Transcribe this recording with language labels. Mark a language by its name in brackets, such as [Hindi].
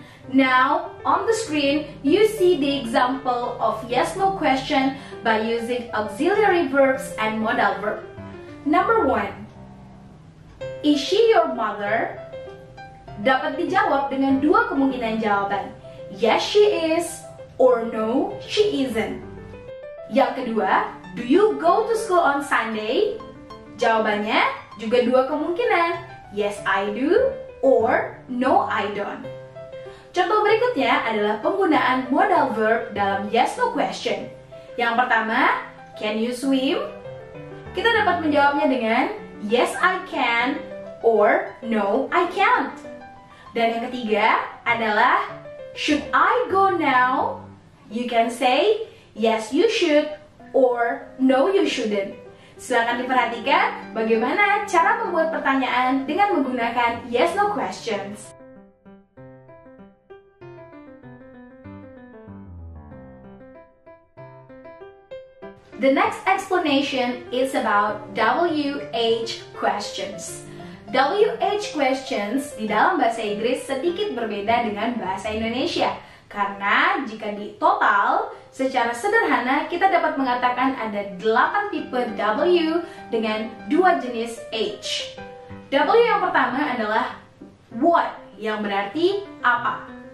[English] Now, on the screen, you see the example of yes/no question by using auxiliary verbs and modal verb. Number 1. Is she your mother? [Indonesian] Dapat dijawab dengan 2 kemungkinan jawaban. [English] Yes, she is, or no, she isn't. [Indonesian] Yang kedua, [English] do you go to school on Sunday? [Indonesian] Jawabannya juga 2 kemungkinan. [English] Yes, I do, or no, I don't. [Indonesian] Contoh berikutnya adalah penggunaan modal verb dalam yes/no question. Yang pertama, [English] can you swim? [Indonesian] Kita dapat menjawabnya dengan [English] yes I can or no I can't. [Indonesian] Dan yang ketiga adalah [English] should I go now? You can say yes you should or no you shouldn't. [Indonesian] Silakan diperhatikan bagaimana cara membuat pertanyaan dengan menggunakan yes/no questions. [English] The next explanation is about WH questions. [Indonesian] WH questions di dalam bahasa Inggris sedikit berbeda dengan bahasa Indonesia. Karena jika di total, secara sederhana kita dapat mengatakan ada 8 tipe W dengan 2 jenis H. W yang pertama adalah what, yang berarti apa.